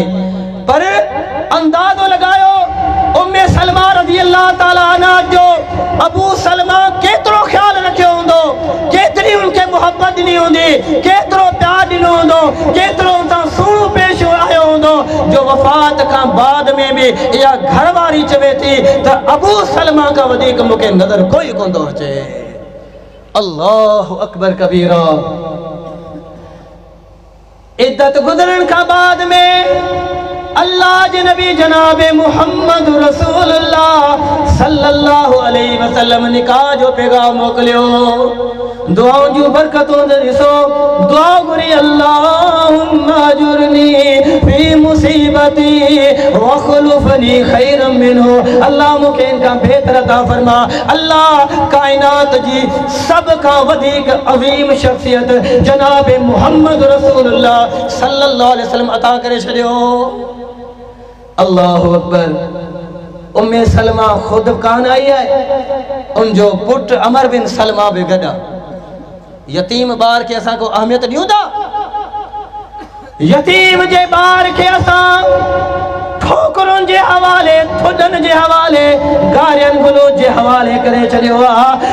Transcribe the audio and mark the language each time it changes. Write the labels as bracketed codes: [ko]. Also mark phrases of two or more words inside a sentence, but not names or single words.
[sd] पर अंदाज़ो लगायो उम्मे सलमा [ar] رضي الله تعالى عنها [sd] जो अबू सलमा केतिरो ख्याल रखियो हूंदो, केतिरी उनखे मोहब्बत ॾिनी हूंदी, केतिरो प्यार ॾिनो हूंदो, केतिरो उनसां सुहिणो पेश आयो हूंदो, जो वफ़ात खां बाद में भी इहा घरवारी चवे थी त अबू सलमा खां वधीक मूंखे नज़र कोई कोन थो अचे। [ar] الله أكبر كبيرا. [sd] इद्दत गुज़रण खां बाद में अल्लाह जे नबी जनाब मुहम्मद रसूलुल्लाह [ar] صلى الله عليه وسلم [sd] निकाह जो पैगाम मोकिलियो। दुआउं जूं बरकतों ॾिसो, दुआ घुरी [ar] اللهم أجرني في مصيبتي واخلفني خيرا منه. [sd] अल्लाह मूंखे इनखां बेहतर अता फरमा। अल्लाह कायनात जी सब खां वधीक अज़ीम शख्सियत जनाब मुहम्मद रसूलुल्लाह [ar] صلى الله عليه وسلم [sd] अता करे छॾियो। [ar] الله أكبر. [sd] उम्मे सलमा खुद कान आई है, उनजो पुट अमर बिन सलमा भी गॾा। यतीम बार के असां को अहमियत ॾियूं था? यतीम जे बार के असां ठोकरुनि जे हवाले, थुॾनि जे हवाले, गारियन गुलूज जे हवाले करे छॾियो आहे।